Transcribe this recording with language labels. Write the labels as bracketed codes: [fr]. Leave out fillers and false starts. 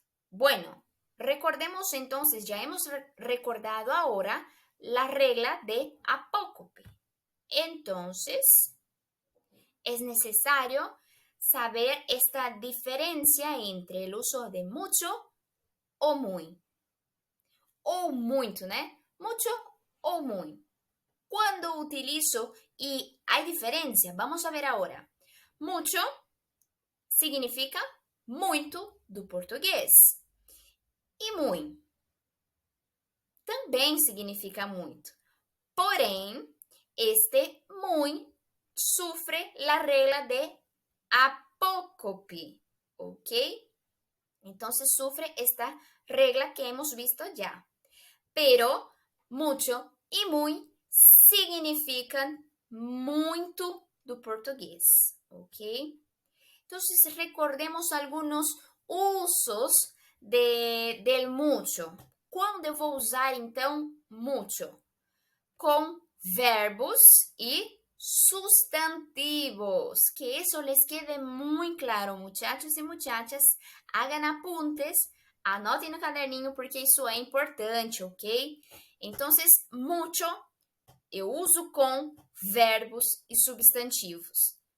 [es] Bueno, recordemos entonces, ya hemos recordado ahora la regla de apócope. Entonces, es necesario saber esta diferencia entre el uso de mucho o muy. [pt] Ou muito, né? Mucho ou muito. Quando utilizo e há diferença, vamos a ver agora. Mucho significa muito do português. E muito também significa muito. Porém, este muito sofre a regra de apócope, ¿ok? Então, se sofre [es] esta regla que hemos visto já. Pero mucho y muy significan [pt] muito do português, [es] ok? Entonces, recordemos algunos usos del mucho. [pt] Quando eu vou usar, então, mucho? Com verbos e sustantivos. [es] Que eso les quede muy claro, muchachos y muchachas. Hagan apuntes. [pt] Anotem no caderninho porque isso é importante, ok? Então, mucho eu uso com verbos e substantivos.